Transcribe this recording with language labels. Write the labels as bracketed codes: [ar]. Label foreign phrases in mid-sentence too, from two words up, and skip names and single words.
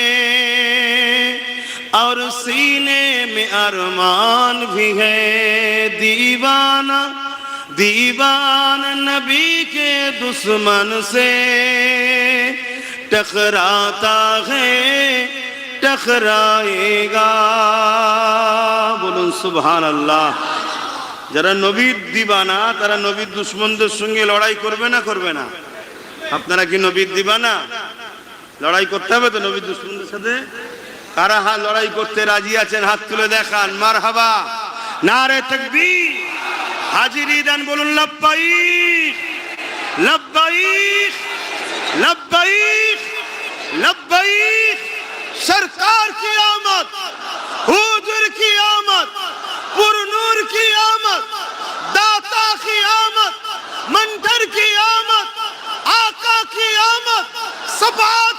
[ur] اور سینے میں ارمان بھی ہے، دیوانہ دیوانہ نبی کے دشمن سے ٹکراتا ہے ٹکرائے گا، [bn] বলুন সুবহানাল্লাহ। যারা নবীর দিবানা তারা নবীর দুশমনদের সঙ্গে লড়াই করবে না করবে না? আপনারা কি নবীর দিবানা? লড়াই করতে হবে তো নবীর দুশমনদের সাথে? কারা লড়াই করতে রাজি আছেন হাত তুলে দেখান, মারহাবা, নারে তাকবীর, হাজিরি দেন, বলুন লব্বাইক লব্বাইক লব্বাইক লব্বাইক। [ur] سرکار کی آمد، حضور کی آمد، پر نور کی آمد، داتا کی آمد، منظر کی آمد، آقا کی آمد، صفا